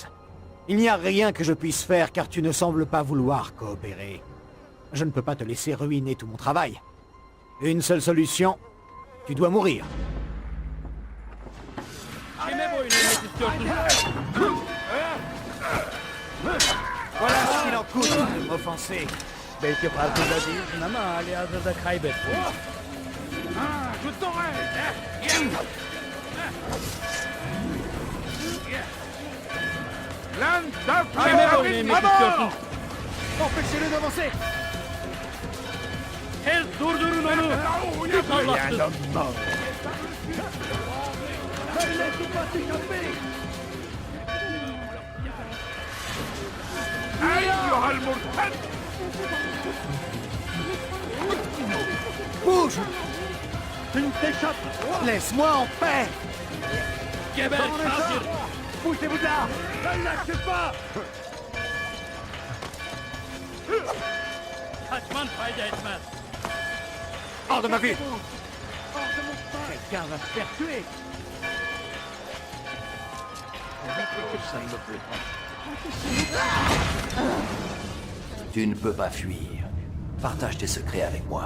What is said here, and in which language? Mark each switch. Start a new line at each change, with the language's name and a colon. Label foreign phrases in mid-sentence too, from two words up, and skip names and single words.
French: Il n'y a rien que je puisse faire car tu ne sembles pas vouloir coopérer. Je ne peux pas te laisser ruiner tout mon travail. Une seule solution, tu dois mourir. Voilà ce qu'il en coûte de m'offenser.
Turkish: Belki farkında değilsin ama halihazırda kaybettin.
French: Je t'aurai! Empêchez-le d'avancer!
Turkish: Durdurun onu! Allah'tır!
Arabic: أيها المرتد!
French: Bouge! Laisse-moi en paix! Poussez-vous là! Ne lâchez pas!
Turkish: Kaçman fayda etmez.
French: Hors de ma vue! Quelqu'un va se faire tuer. Tu ne peux pas fuir. Partage tes secrets avec moi.